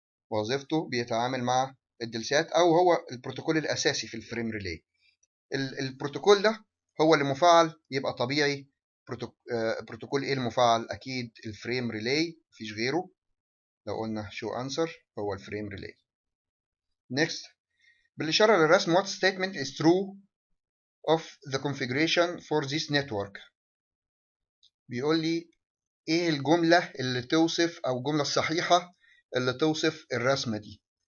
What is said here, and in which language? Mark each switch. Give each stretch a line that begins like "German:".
Arabic: وظيفته بيتعامل مع الدلسيهات، او هو البروتوكول الاساسي في الفريم ريلاي. البروتوكول ده هو اللي مفعل يبقى طبيعي بروتوكول ايه المفعل؟ اكيد الفريم ريلاي، مفيش غيره. لو قلنا شو انسر هو الفريم ريلاي.
English: next،
Arabic: بالإشارة للرسم
English: what statement is true of the configuration for this network.
Arabic: بيقول لي ايه الجملة اللي توصف او الجملة الصحيحة اللي توصف الرسمة دي.